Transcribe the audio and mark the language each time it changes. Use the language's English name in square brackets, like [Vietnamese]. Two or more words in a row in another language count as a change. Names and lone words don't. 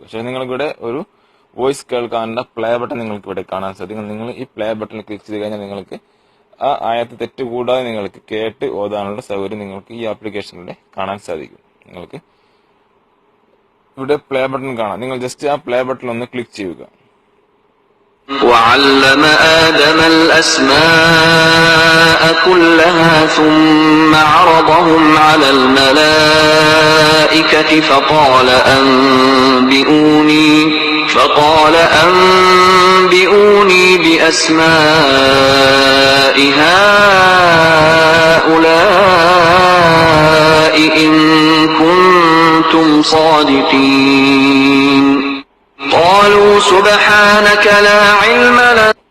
[Malayalam] പക്ഷേ നിങ്ങൾക്കിവിടെ ഒരു വോയിസ് കേൾക്കാനുള്ള [English] play button [Malayalam] നിങ്ങൾക്ക് ഇവിടെ കാണാൻ സാധിക്കും. നിങ്ങൾ ഈ [English] play button click [Malayalam] ചെയ്ത് കഴിഞ്ഞാൽ നിങ്ങൾക്ക് ആ ആയത്ത് തെറ്റ് കൂടാതെ നിങ്ങൾക്ക് കേട്ട് ഓതാനുള്ള സൗകര്യം നിങ്ങൾക്ക് ഈ ആപ്ലിക്കേഷനിലൂടെ കാണാൻ സാധിക്കും. നിങ്ങൾക്ക് ഇവിടെ [English] play button [Malayalam] കാണാം. നിങ്ങൾ ജസ്റ്റ് ആ [English] play button [Malayalam] ഒന്ന് ക്ലിക്ക് ചെയ്യുക. [Arabic] وعلم آدم الأسماء كلها ثم عرضهم على الملائكة فقال أنبئوني بأسماء هؤلاء إن كنتم صادقين قالوا سبحانك لا علم لنا